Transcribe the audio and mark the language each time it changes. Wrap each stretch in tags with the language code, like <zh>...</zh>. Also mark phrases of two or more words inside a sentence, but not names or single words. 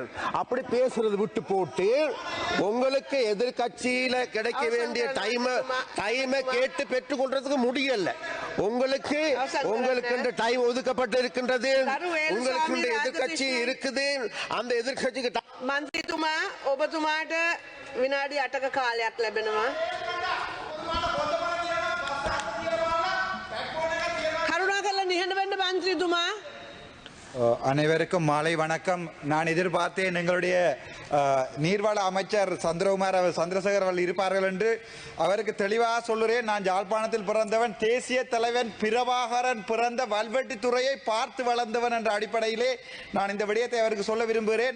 <ta>அப்படி பேசுறது விட்டு போட்டு உங்களுக்கு எதிர்கட்சியில கிடைக்க வேண்டிய டைமை கேட்டு பெற்றுக்கொள்றதுக்கு முடியல. உங்களுக்கு டைம் ஒதுக்கப்பட்டு இருக்கின்றது, உங்களுக்கு எதிர்கட்சி இருக்குது. அந்த எதிர்கட்சிக்கு</ta> <si>මන්ත්‍රීතුමා ඔබතුමාට විනාඩි 8ක කාලයක් ලැබෙනවා. කරුණාකරලා නිහඬ වෙන්න මන්ත්‍රීතුමා.</si> <ta>அனைவருக்கும் மாலை வணக்கம். நான் எதிர்பார்த்தேன் எங்களுடைய நீர்வள அமைச்சர் சந்திரசேகர் அவர்கள் இருப்பார்கள் என்று. அவருக்கு தெளிவாக சொல்லுறேன், நான் யாழ்ப்பாணத்தில் பிறந்தவன், தேசிய தலைவன் பிரபாகரன் பிறந்த வல்வெட்டித்துறையை பார்த்து வளர்ந்தவன் என்ற அடிப்படையிலே நான் இந்த விடயத்தை அவருக்கு சொல்ல விரும்புகிறேன்.</ta>